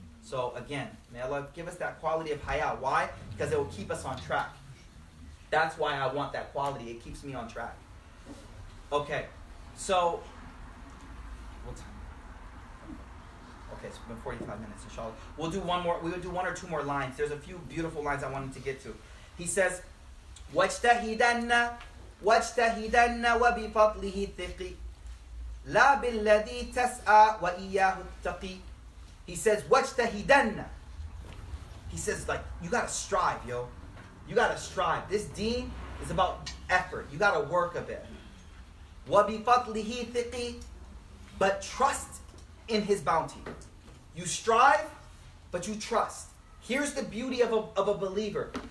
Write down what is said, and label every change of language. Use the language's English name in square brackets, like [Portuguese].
[English] So again, may Allah give us that quality of haya. Why? Because it will keep us on track. That's why I want that quality. It keeps me on track. Okay, so what time? Okay, it's been 45 minutes, inshallah. We'll do one more. We will do one or two more lines. There's a few beautiful lines I wanted to get to. He says, [Arabic] وَاجْتَهِدَنَّ وَبِفَضْلِهِ ثِقِي لَا بِالَّذِي تَسْعَى وَإِيَّاهُ التَّقِي. [English] He says, [Arabic] وَاجْتَهِدَنَّ. [English] He says, like, you gotta strive, yo. You gotta strive. This deen is about effort. You gotta work a bit. [Arabic] وَبِفَضْلِهِ ثِقِي. [English] But trust in his bounty. You strive, but you trust. Here's the beauty of a believer.